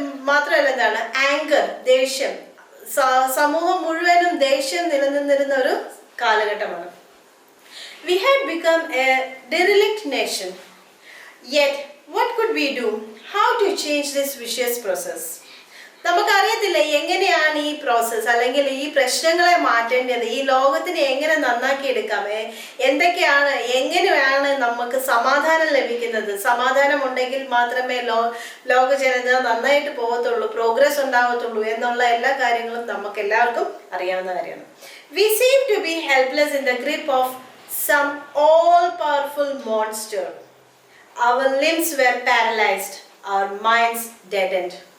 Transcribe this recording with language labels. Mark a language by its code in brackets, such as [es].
[ml] മാത്രമല്ല എന്താണ് ആങ്കർ, ദേഷ്യം. സമൂഹം മുഴുവനും ദേഷ്യം നിലനിന്നിരുന്ന ഒരു കാലഘട്ടമാണ്. [en] We had become a derelict nation. Yet, what could we do? How to change this vicious process? [ml] നമുക്കറിയത്തില്ല എങ്ങനെയാണ് ഈ പ്രോസസ്സ് അല്ലെങ്കിൽ ഈ പ്രശ്നങ്ങളെ മാറ്റേണ്ടത്, ഈ ലോകത്തിനെ എങ്ങനെ നന്നാക്കി എടുക്കാമേ, എങ്ങനെയാണ് നമുക്ക് സമാധാനം ലഭിക്കുന്നത്. സമാധാനം ഉണ്ടെങ്കിൽ മാത്രമേ ലോക ജനത നന്നായിട്ട് പോകത്തുള്ളൂ, പ്രോഗ്രസ് ഉണ്ടാകത്തുള്ളൂ എന്നുള്ള എല്ലാ കാര്യങ്ങളും നമുക്ക് എല്ലാവർക്കും അറിയാവുന്ന കാര്യമാണ്. [en] We seem to be helpless in the grip of some all-powerful monster. Our limbs were paralyzed, our minds deadened.